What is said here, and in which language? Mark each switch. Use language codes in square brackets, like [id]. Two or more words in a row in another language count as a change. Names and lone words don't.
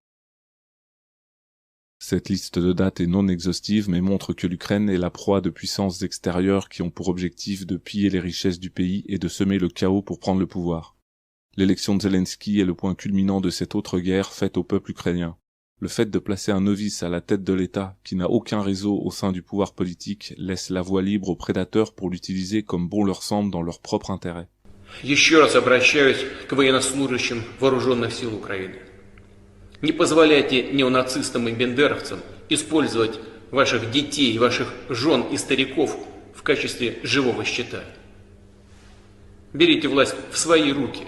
[fr] Cette liste de dates est non exhaustive mais montre que l'Ukraine est la proie de puissances extérieures qui ont pour objectif de piller les richesses du pays et de semer le chaos pour prendre le pouvoir. L'élection de Zelensky est le point culminant de cette autre guerre faite au peuple ukrainien. Le fait de placer un novice à la tête de l'État qui n'a aucun réseau au sein du pouvoir politique laisse la voie libre aux prédateurs pour l'utiliser comme bon leur semble dans leur propre intérêt. [ru] Еще раз обращаюсь к военнослужащим вооруженных сил Украины. Не позволяйте неонацистам и бендеровцам использовать ваших детей, ваших жен и стариков в качестве живого щита. Берите власть в свои руки.